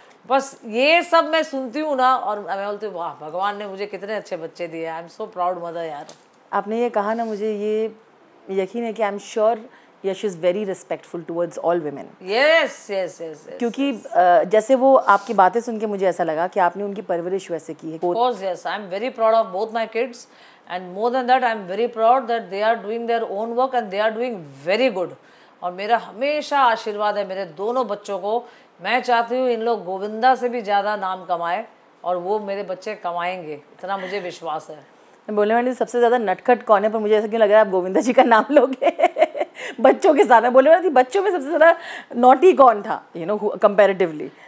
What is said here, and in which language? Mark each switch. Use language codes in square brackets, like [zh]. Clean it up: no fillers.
[hi] बस ये सब मैं सुनती हूँ ना, और मैं बोलती हूँ वाह भगवान ने मुझे कितने अच्छे बच्चे दिए, [en] I am so proud mother. [hi] यार आपने ये कहा ना, मुझे ये यकीन है कि [en] I am sure Yash is very respectful towards all women. Yes. [hi] क्योंकि जैसे वो आपकी बातें सुन के मुझे ऐसा लगा कि आपने उनकी परवरिश वैसे की है। [en] Of course, yes, I am very proud of both my kids, and more than that I am very proud that they are doing their own work and they are doing very good. [hi] और मेरा हमेशा आशीर्वाद है मेरे दोनों बच्चों को। मैं चाहती हूँ इन लोग गोविंदा से भी ज़्यादा नाम कमाए, और वो मेरे बच्चे कमाएंगे, इतना मुझे विश्वास है। मैं बोलने वाली सबसे ज़्यादा नटखट कौन है, पर मुझे ऐसा क्यों लग रहा है आप गोविंदा जी का नाम लोगे बच्चों के साथ। मैं बोलने वाली थी बच्चों में सबसे ज़्यादा नॉटी कौन था, [en] You know, comparatively?